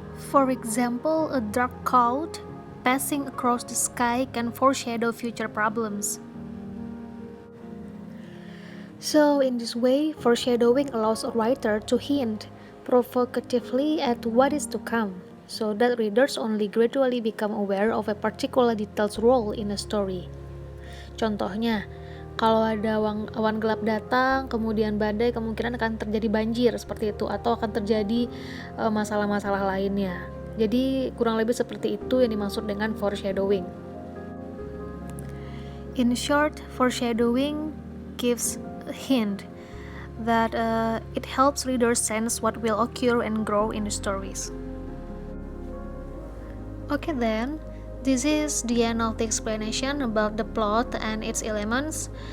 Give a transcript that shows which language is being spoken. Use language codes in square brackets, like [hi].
[en] For example, a dark cloud passing across the sky can foreshadow future problems. So, in this way, foreshadowing allows a writer to hint provocatively at what is to come, so that readers only gradually become aware of a particular detail's role in a story. [id] Contohnya, kalau ada awan gelap datang, kemudian badai, kemungkinan akan terjadi banjir seperti itu, atau akan terjadi masalah-masalah lainnya. Jadi kurang lebih seperti itu yang dimaksud dengan foreshadowing. [en] In short, foreshadowing gives a hint that it helps readers sense what will occur and grow in the stories. Okay then, This is the end of the explanation about the plot and its elements.